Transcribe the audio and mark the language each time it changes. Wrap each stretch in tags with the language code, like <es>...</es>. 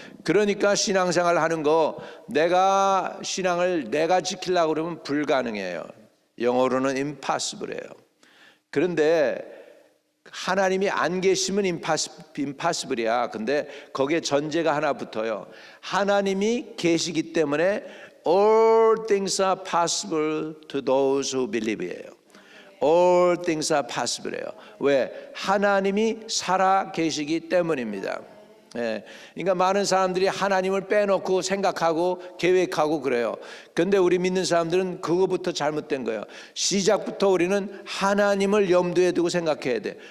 <ko>그러니까 신앙생활 하는 거 내가 신앙을 내가 지키려고 그러면 불가능해요. 영어로는 impossible예요. 그런데 하나님이 안 계시면 impossible이야. 근데 거기에 전제가 하나 붙어요. 하나님이 계시기 때문에</ko> <en>all things are possible to those who believe예요. All things are possible예요.</en> <ko>왜? 하나님이 살아 계시기 때문입니다. 예, 그러니까 많은 사람들이 하나님을 빼놓고 생각하고 계획하고 그래요. 그런데 우리 믿는 사람들은 그거부터 잘못된 거예요. 시작부터 우리는 하나님을 염두에 두고 생각해야 돼.</ko>